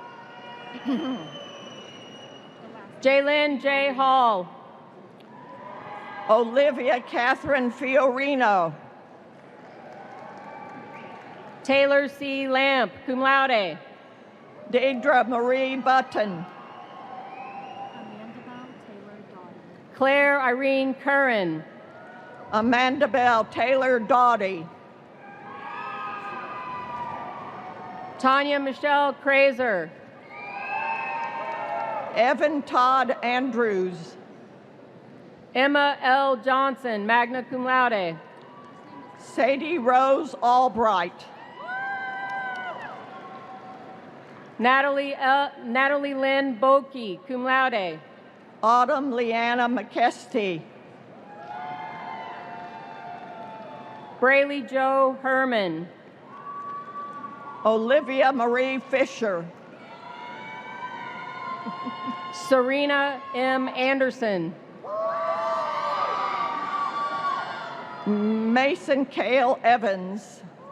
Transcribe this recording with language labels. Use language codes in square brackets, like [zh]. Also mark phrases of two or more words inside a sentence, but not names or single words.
[en] Jaylyn J. Hall. Olivia Catherine Fiorino. Taylor C. [la] Lamp, cum laude. [en] Deidre Marie Button. Claire Irene Curran. Amanda Bell Taylor Doughty. Tanya Michelle Kraser. Evan Todd Andrews. Emma L. Johnson, [la] magna cum laude. [en] Sadie Rose Albright. Natalie Lynn Boki, [la] cum laude. [en] Autumn Leanna McKesty. Braley Joe Herman. Olivia Marie Fisher. Serena M. Anderson. Mason Cale Evans.